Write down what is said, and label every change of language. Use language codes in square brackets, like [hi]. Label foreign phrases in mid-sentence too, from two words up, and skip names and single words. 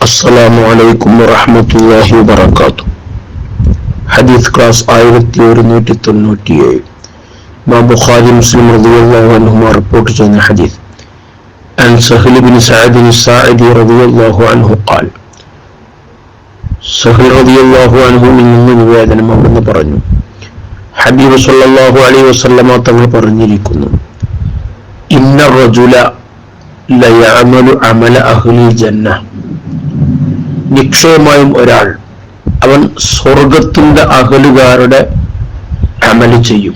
[ar] السلام عليكم ورحمة الله وبركاته. حديث كلاس 1197. ما بخاري مسلم رضي الله عنهما [ml] റിപ്പോർട്ട് ചെയ്യുന്ന [ar] حديث عن سهل بن سعد الساعدي رضي الله عنه قال [ml] സഹൽ [ar] رضي الله عنه [ml] നിന്ന് നിവേദനം അവിടുന്ന് പറഞ്ഞു, ഹബീബ് [ar] صلى الله عليه وسلم [ml] തങ്ങൾ പറഞ്ഞിരിക്കുന്നു, [ar] إن الرجل ليعمل عمل أهل الجنة, [ml] നിശ്ചയമായും ഒരാൾ അവൻ സ്വർഗത്തിന്റെ അഹലുകാരുടെ അമല് ചെയ്യും.